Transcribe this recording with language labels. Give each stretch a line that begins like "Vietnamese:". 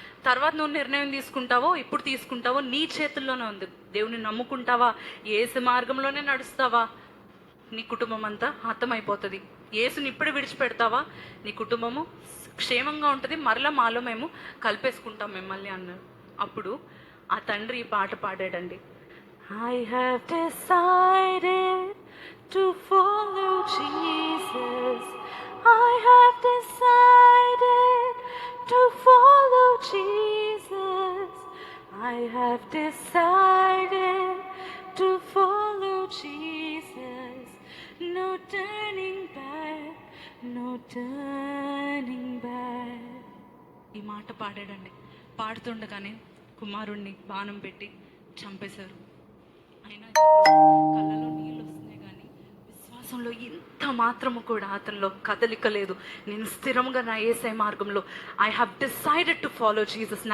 Telugu: తర్వాత నువ్వు నిర్ణయం ఇప్పుడు తీసుకుంటావో నీ చేతుల్లోనే ఉంది. దేవుని నమ్ముకుంటావా, యేసు మార్గంలోనే నడుస్తావా, నీ కుటుంబం అంతా హతమైపోతుంది. యేసుని ఇప్పుడు విడిచిపెడతావా, నీ కుటుంబము క్షేమంగా ఉంటుంది, మరలా మాలో మేము కలిపేసుకుంటాం మిమ్మల్ని అన్నారు. అప్పుడు ఆ తండ్రి ఈ పాట పాడాడండి.
English: I have decided to follow Jesus. I have decided to follow Jesus. I have decided to follow Jesus. No turning back, no turning back.
Telugu: ఈ మాట పాడాడండి. పాడుతుండగానే కుమారుణ్ణి బాణం పెట్టి చంపేశారు. అయినా కళ్ళలో నీళ్ళు వస్తున్నాయి, కానీ విశ్వాసంలో ఇంత మాత్రము కూడా అతనిలో కదలిక లేదు. నేను స్థిరంగా నా యేసయ్య మార్గంలో
English: I have decided to follow Jesus.